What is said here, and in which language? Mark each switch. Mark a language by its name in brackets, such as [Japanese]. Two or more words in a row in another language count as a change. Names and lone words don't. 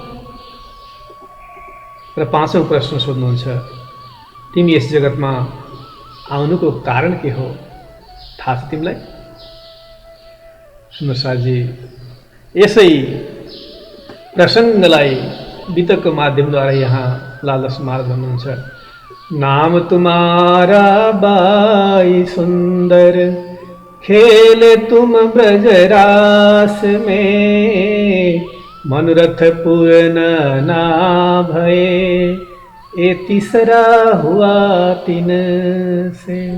[Nepali] र पाँचौं प्रश्न सोध्नुहुन्छ, तिमी यस जगतमा आउनुको कारण के हो, थाहा छ तिमीलाई? सुन्दर साथजी, यसै प्रसङ्गलाई वितकको माध्यमद्वारा यहाँ लालदास महाराज भन्नुहुन्छ, [Hindi] नाम तुम्हारा बाई सुंदर, खेले तुम ब्रजरास में, मनोरथ पूर्ण ना भये, ए तीसरा हुआ तिन से।